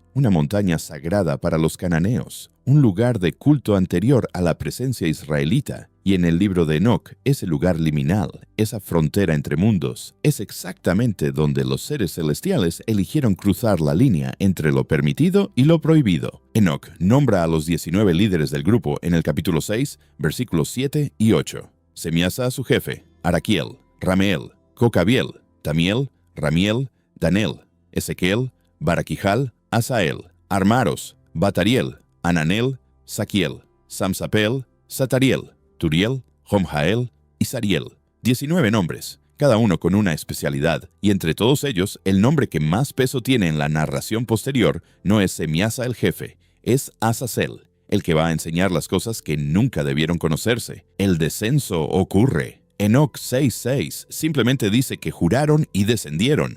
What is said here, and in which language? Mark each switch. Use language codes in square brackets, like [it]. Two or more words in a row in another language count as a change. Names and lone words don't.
[es] Una montaña sagrada para los cananeos, un lugar de culto anterior a la presencia israelita Y en el libro de Enoc, ese lugar liminal, esa frontera entre mundos, es exactamente donde los seres celestiales eligieron cruzar la línea entre lo permitido y lo prohibido. Enoc nombra a los 19 líderes del grupo en el capítulo 6, versículos 7 y 8. Semiasa a su jefe, Araquiel, Rameel, Cocabiel, Tamiel, Ramiel, Danel, Ezequiel, Baraquijal, Asael, Armaros, Batariel, Ananel, Saquiel, Samsapel, Satariel, Turiel, Jomjael y Sariel. 19 nombres, cada uno con una especialidad, y entre todos ellos, el nombre que más peso tiene en la narración posterior no es Semiasa el jefe, es Azazel, el que va a enseñar las cosas que nunca debieron conocerse. El descenso ocurre. Enoc 6:6 simplemente dice que juraron y descendieron.